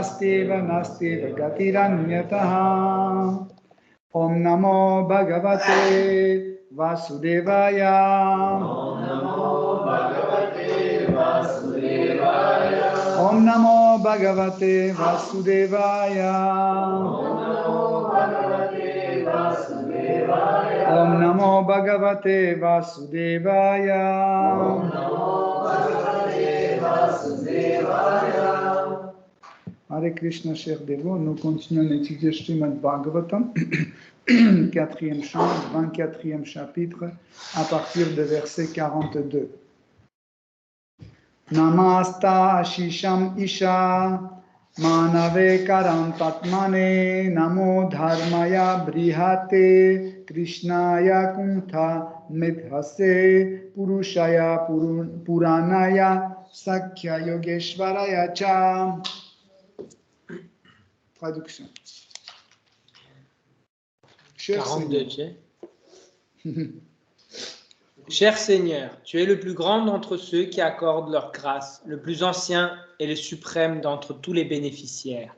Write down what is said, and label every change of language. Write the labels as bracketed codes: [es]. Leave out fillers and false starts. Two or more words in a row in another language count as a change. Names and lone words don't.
[sa] Gatiranyataha Om Namo Bhagavate Vasudevaya Om Namo Bhagavate Vasudevaya Om Namo Bhagavate Vasudevaya Om Namo Bhagavate Vasudevaya Hare Krishna, [fr] chers dévots, nous continuons d'étudier Srimad Bhagavatam, 4e chant, 24e chapitre, à partir de verset 42. [sa] Namasta Ashisham Isha Manave Karam Tatmane Namo Dharmaya Brihate Krishnaya Kuntha Medhase Purushaya Puranaya Sakhya Yogeshwaraya Cha. [fr] Traduction. 42, tu sais. Cher Seigneur, tu es le plus grand d'entre ceux qui accordent leur grâce, le plus ancien et le suprême d'entre tous les bénéficiaires.